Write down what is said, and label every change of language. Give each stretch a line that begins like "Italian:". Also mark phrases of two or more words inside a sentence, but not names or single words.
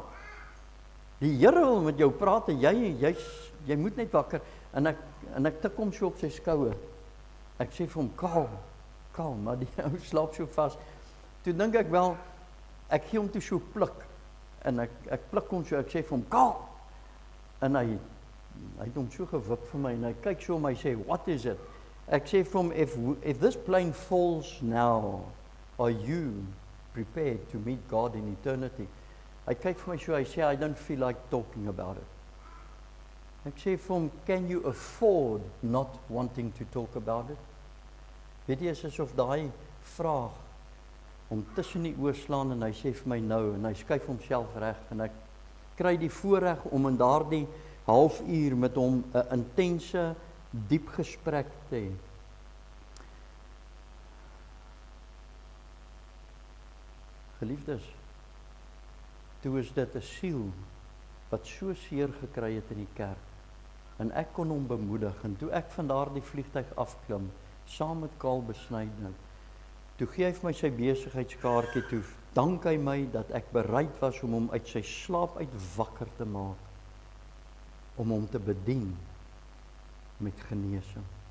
Afrikaans: Die Here wil met jou praat, en jy moet net wakker, en ek tik hom so op sy skouer. Ek sê vir hom, kalm, maar die ou slaap so vas. Toe dink ek wel, ek gee hom toe so pluk, en ek pluk hom so, ek sê vir hom, kalm, en hy het hom so gewip vir my, en hy kyk so om my, sê,
English: what is it?
Afrikaans: Ek sê vir hom,
English: if this plane falls now, are you prepared to meet God in eternity?
Afrikaans: Hy kyk vir my so, hy sê,
English: I don't feel like talking about it.
Afrikaans: Ek sê vir hom,
English: can you afford not wanting to talk about it?
Afrikaans: Weet jy, is asof daai vraag om tussen die oor slaan, en hy sê vir my nou, en hy skuif homself reg, en ek kry die voorreg om in daardie halfuur met hom 'n intense, diep gesprek te hê. Geliefdes, toe is dit 'n siel wat so seer gekry het in die kerk, en ek kon hom bemoedig, en toe ek van daardie vliegtuig afklim, saam met Karl Besuidenhout, toe gee hy vir my sy besigheidskaartjie toe, dank hy my dat ek bereid was om hom uit sy slaap uit wakker te maak, om hom te bedien met genesing.